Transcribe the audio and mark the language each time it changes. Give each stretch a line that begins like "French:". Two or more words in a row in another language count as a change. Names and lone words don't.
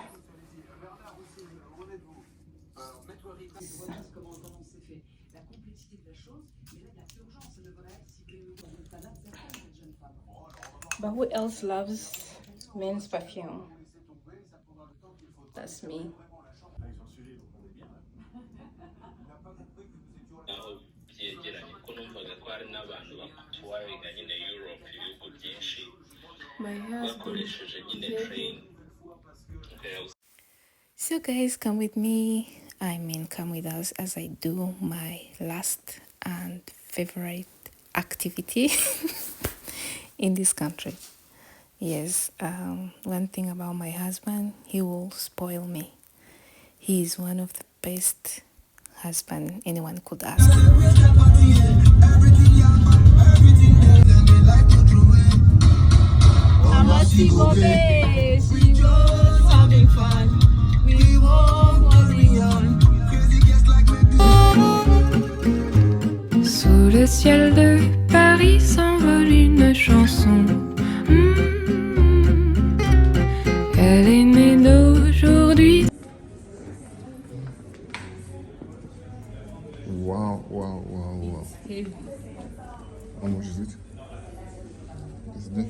English: But who else loves men's perfume? That's me.
Kinyarwanda: byegeranye ko numvaga ko hari n'abantu bakutuwaringa nyine Europe ibihugu byinshi
English: My husband.
Kinyarwanda: bakoresheje nyine train.
English: So guys, come with me. I mean, come with us as I do my last and favorite activity in this country. Yes, one thing about my husband, he will spoil me. He is one of the best husband anyone could ask. She goes having fun. We won't what we want.
French: Sous le ciel de Paris s'envole une chanson. Elle est née d'aujourd'hui.
English: Wow, wow, wow, wow. Heavy. How much is it? It's there.